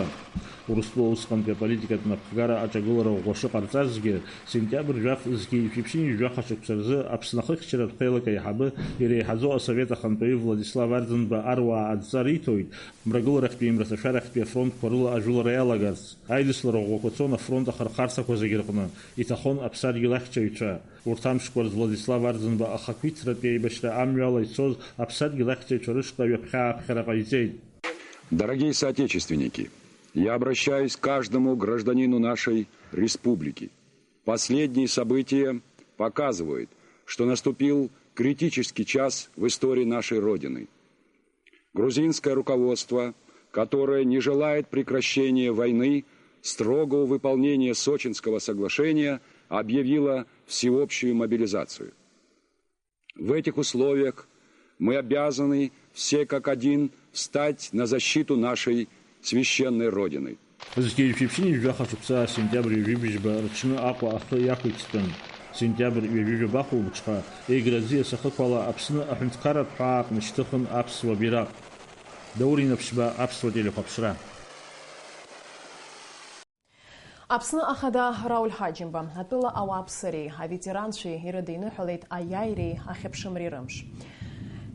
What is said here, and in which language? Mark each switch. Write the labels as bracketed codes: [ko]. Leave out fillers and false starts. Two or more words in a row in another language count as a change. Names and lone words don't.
[ab] Урыстәыла усҟантәи аполитикатә напхгара аҿагылара ӷәӷәа шыҟарҵазгьы сентиабр жәах згьы шәиԥшьын жәаха шықәса рзы Аԥсны ахыхьчаратә ҭелак аиҳабы иреиҳаӡоу асовет ахантәаҩы Владислав Арӡынба аруаа адҵа риҭоит мрагыларахьтәи мраҭашәарахьтәи афронтқәа рыла ажәылара иалагарц. Аидыслара ӷәӷәақәа цон афронт ахырхарҭақәа зегьы рҟны. Иҭахон аԥсадгьыл ахьчаҩцәа. Урҭ амшқәа рзы Владислав Арӡынба ахақәиҭтәратәи аибашьра амҩала ицоз аԥсадгьыл ахьчаҩцәа рышҟа ҩаԥхьа-ааԥхьара ҟаиҵеит. [ru] Дорогие соотечественники, я обращаюсь к каждому гражданину нашей республики. Последние события показывают, что наступил критический час в истории нашей Родины. Грузинское руководство, которое не желает прекращения войны, строгого выполнения Сочинского соглашения, объявило всеобщую мобилизацию. В этих условиях мы обязаны все как один встать на защиту нашей священной Родины. [ab] Згьы шәиԥшьын жәаха шықәса сентиабр ҩажәибжьба рҽны Аҟәа ахы иақәиҭтәын. Сентиабр ҩажәижәаба хәылбыҽха Егра аӡиас ахықәала Аԥсны аҳәынҭқарратә ҳәаа аҟны шьҭыхын аԥсуа бираҟ. Даури наԥшьба, аԥсуа телехәаԥшра. Аԥсны ахада Рауль Ҳаџьымба атәыла ауааԥсыреи аветеранцәеи ирыдиныҳәалеит аиааиреи ахьыԥшымреи рымш.